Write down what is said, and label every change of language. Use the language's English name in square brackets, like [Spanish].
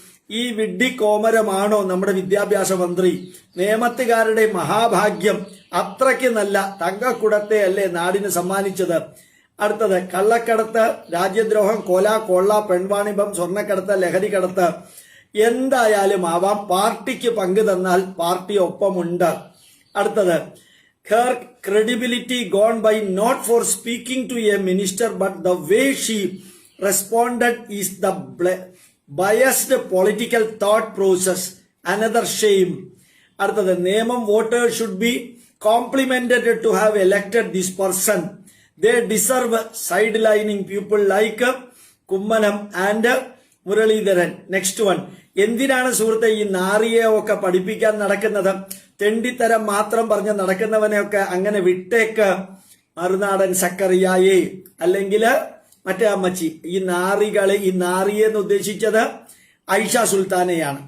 [Malayalam] ഈ വിഡ്ഢി കോമരമാണോ നമ്മുടെ വിദ്യാഭ്യാസ മന്ത്രി? നിയമത്തുകാരുടെ മഹാഭാഗ്യം, അത്രയ്ക്ക് നല്ല തങ്കക്കുടത്തെ അല്ലേ നാടിന് സമ്മാനിച്ചത്? അടുത്തത് കള്ളക്കടത്ത്, രാജ്യദ്രോഹം, കൊള്ള, പെൺവാണിഭം, സ്വർണ്ണക്കടത്ത്, ലഹരിക്കടത്ത് എന്തായാലും ആവാം, പാർട്ടിക്ക് പങ്ക് തന്നാൽ പാർട്ടി ഒപ്പമുണ്ട്. അടുത്തത് [English] her credibility gone by not for speaking to a minister but the way she responded is the biased political thought process, another shame. [Malayalam] അടുത്തത് [English] നിയമം voters should be complimented to have elected this person, they deserve sidelining people like Kummanam and Muralidharan. Next one, [Malayalam] എന്തിനാണ് സുഹൃത്തെ ഈ നാറിയെ ഒക്കെ പഠിപ്പിക്കാൻ നടക്കുന്നത്? തെണ്ടിത്തരം മാത്രം പറഞ്ഞ് നടക്കുന്നവനെയൊക്കെ അങ്ങനെ വിട്ടേക്ക്. മറുനാടൻ സക്കറിയായേ അല്ലെങ്കിൽ മറ്റേ അമ്മച്ചി. ഈ നാറിയെ എന്ന് ഉദ്ദേശിച്ചത് ഐഷ സുൽത്താനയാണ്.